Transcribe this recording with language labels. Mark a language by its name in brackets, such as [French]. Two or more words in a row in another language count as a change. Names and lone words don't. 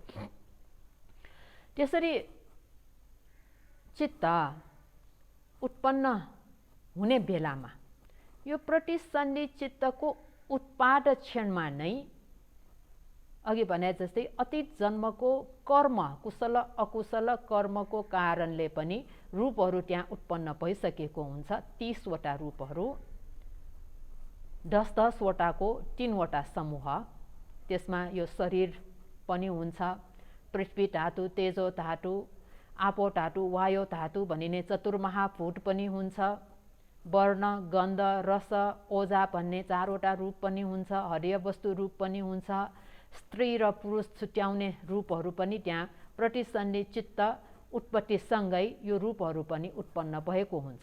[Nepali] त्यसरी चित्त उत्पन्न हुने बेलामा यो प्रतिसन्धि चित्तको उत्पाद क्षणमा नै अघि भने जस्तै अतीत जन्मको कर्म, कुशल अकुशल कर्मको कारणले पनि रूपहरू त्यहाँ उत्पन्न भइसकेको हुन्छ। 30 वटा रूपहरू, 10-10 वटाको 3 वटा समूह। त्यसमा यो शरीर पनि हुन्छ, पृथ्वी धातु, तेजो धातु, आपो धातु, वायु धातु भनिने चतुर्महाभूत पनि हुन्छ। वर्ण, गन्ध, रस, ओजा भन्ने 4 वटा रूप पनि हुन्छ। हरिय वस्तु रूप पनि हुन्छ। स्त्री र पुरुष छुट्याउने रूपहरू पनि त्यहाँ प्रतिसन्धि चित्त उत्पत्तिसँगै यो रूपहरू पनि उत्पन्न भएको हुन्छ।